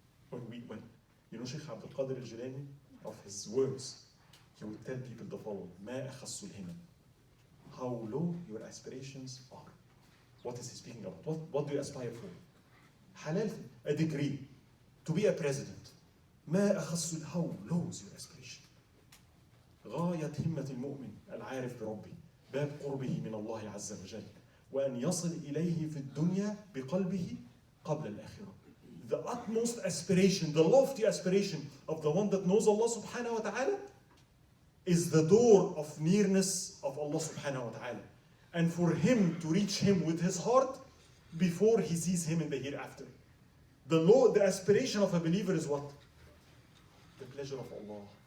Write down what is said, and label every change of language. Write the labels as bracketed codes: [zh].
[en] When you know Sheikh Abdul Qadir al-Jilani, of his words, he would tell people the following, [ar] مَا أَخَصُّ الْهِمَمْ. [en] How low your aspirations are. What is he speaking about? What do you aspire for? Halal, a degree, to be a president. [ar] ما أخص, [en] how low is your aspiration? [ar] غاية همة المؤمن العارف بربه باب قربه من الله عز وجل وأن يصل إليه في الدنيا بقلبه قبل الآخرة. [en] The utmost aspiration, the lofty aspiration of the one that knows Allah subhanahu wa ta'ala is the door of nearness of Allah subhanahu wa ta'ala. And for him to reach him with his heart before he sees him in the hereafter. The aspiration of a believer is what? The pleasure of Allah.